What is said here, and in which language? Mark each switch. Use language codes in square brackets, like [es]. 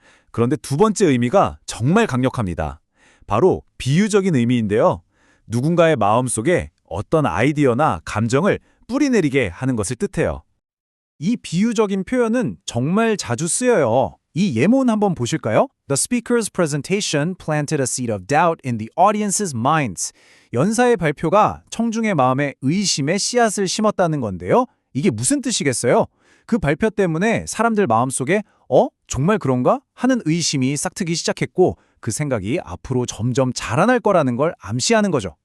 [ko] 그런데 두 번째 의미가 정말 강력합니다. 바로 비유적인 의미인데요. 누군가의 마음속에 어떤 아이디어나 감정을 뿌리 내리게 하는 것을 뜻해요. 이 비유적인 표현은 정말 자주 쓰여요. 이 예문 한번 보실까요? [en] The speaker's presentation planted a seed of doubt in the audience's minds. [ko] 연사의 발표가 청중의 마음에 의심의 씨앗을 심었다는 건데요. 이게 무슨 뜻이겠어요? 그 발표 때문에 사람들 마음속에 정말 그런가? 하는 의심이 싹트기 시작했고 그 생각이 앞으로 점점 자라날 거라는 걸 암시하는 거죠.